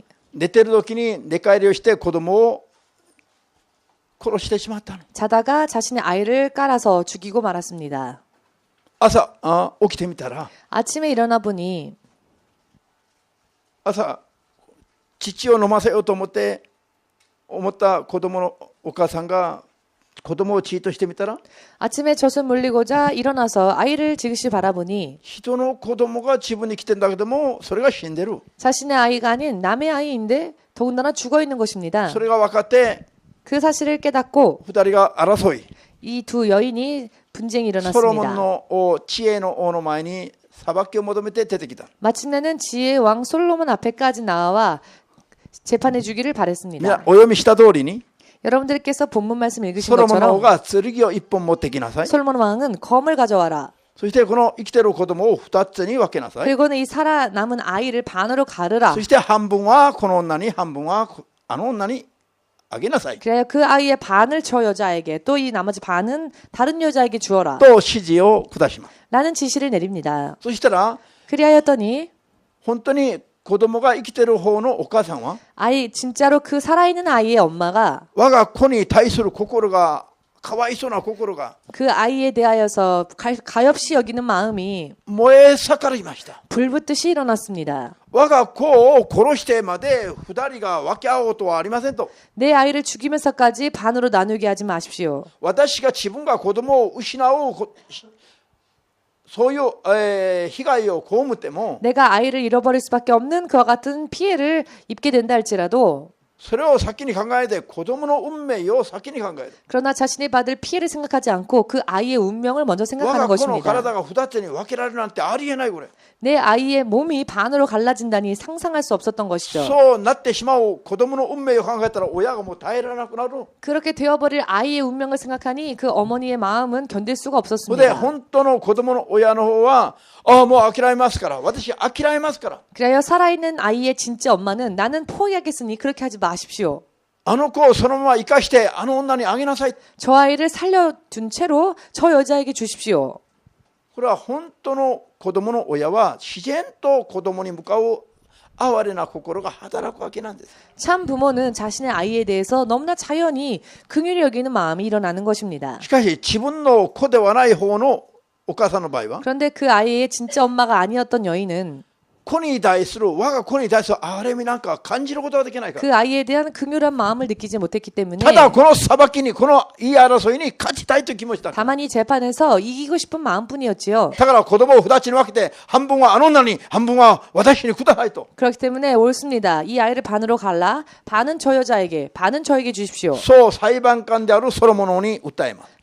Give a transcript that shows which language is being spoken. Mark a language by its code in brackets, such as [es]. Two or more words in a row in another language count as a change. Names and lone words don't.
[ja] 寝てる時に寝返りをして子供を殺してしまったの。 [ko] 자다가 자신의 아이를 깔아서 죽이고 말았습니다. [ja] 朝起きてみたら [ko] 아침에 일어나 보니 [ja] 朝乳を飲ませようと思った子供のお母さんが子供をチートしてみたら [ko] 아침에 젖을 물리고자 일어나서 아이를 지그시 바라보니 [ja] 人の子供が自分に来てんだけどもそれが死んでる。 [ko] 자신의 아이가 아닌 남의 아이인데 더군다나 죽어 있는 것입니다. [ja] それが分かって [ko] 그 사실을 깨닫고 [ja] 2 人が争い [ko] 이 두 여인이 분쟁이 [ja] ソロモン [ko] 일어났습니다. [ja] の王知恵の王の前に裁きを求めて出てきた。 [ko] 마침내는 지혜의 왕 솔로몬 앞에까지 나와 재판해 주기를 [ja] みんな [ko] 바랬습니다. [ja] お読みした通りに [ko] 여러분들께서 본문 말씀 읽으신 [ja] ソロモンの王 [ko] 것처럼 [ja] が剣を一本持ってきなさい。 [ko] 솔로몬 왕은 검을 가져와라. [ja] そしてこの生きてる子供を2つに分けなさい。 [ko] 그리고는 이 살아남은 아이를 반으로 가르라. [ja] そして半分はこの女に半分はあの女にあげなさい [ko] 그래야 그 아이의 반을 저 여자에게 또 이 나머지 반은 다른 여자에게 주어라. [ja] と指示を下します。 [ko] 라는 지시를 내립니다. [ja] そしたら [ko] 그리하였더니 [ja] 本当に子供が生きてる方のお母さんは [ko] 아이 진짜로 그 살아있는 아이의 엄마가 [ja] 我が子に対する心がかわいそうな心が [ko] 그 아이에 대하여서 가엾이 여기는 마음이 [ja] 燃え盛りました。 [ko] 불붙듯이 일어났습니다. [ja] 我が子を殺してまで2人が分け合おうとはありませんと。 [ko] 내 아이를 죽이면서까지 반으로 나누게 하지 마십시오. [ja] 私が自分が子供を失うそういう被害を被っても [ko] 내가 아이를 잃어버릴 수밖에 없는 그와 같은 피해를 입게 된다 할지라도 [ja] それを先に考えて子供の運命を先に考えて [ko] 그러나 자신이 받을 피해를 생각하지 않고 그 아이의 운명을 먼저 [ja] 我 [ko] 생각하는 [ja] が子の [ko] 것입니다. [ja] 体が2つに分けられるなんてありえないこれ。 [ko] 내 아이의 몸이 반으로 갈라진다니 상상할 수 없었던 것이죠. [ja] そうなってしまう子供の運命を考えたら親がもう耐えられなくなる。 [ko] 그렇게 되어버릴 아이의 운명을 생각하니 그 어머니의 마음은 견딜 수가 [ja] それで [ko] 없었습니다. [ja] 本当の子供の親の方はもう諦めますから私諦めますから [ko] 그래야 살아있는 아이의 진짜 엄마는 나는 포기하겠으니 그렇게 하지 마십시오. [ja] あの子をそのまま生かしてあの女にあげなさい。 [ko] 저 아이를 살려둔 채로 저 여자에게 주십시오. [ja] これは本当の子供の親は自然と子供に向かう哀れな心が働くわけなんです。 [ko] 참 부모는 자신의 아이에 대해서 너무나 자연히 긍휼히 여기는 마음이 일어나는 것입니다. [ja] しかし自分の子ではない方のお母さんの場合は [ko] 그런데 그 아이의 진짜 엄마가 아니었던 여인은 [ja] 子に対する我が子に対する憐れみなんか感じることができないから。 [ko] 그 아이에 대한 긍휼한 마음을 느끼지 못했기 때문에 [ja] ただこの裁きにこの言い争いに勝ちたいという気持ちだ。 [ko] 다만 이 재판에서 이기고 싶은 마음뿐이었지요. [ja] だから子供を2つに分けて半分はあの女に半分は私にくださいと。 [ko] 그렇기 때문에 옳습니다. 이 아이를 반으로 갈라 반은 저 여자에게 반은 저에게 주십시오. [ja] そう裁判官であるソロモン王に訴えます。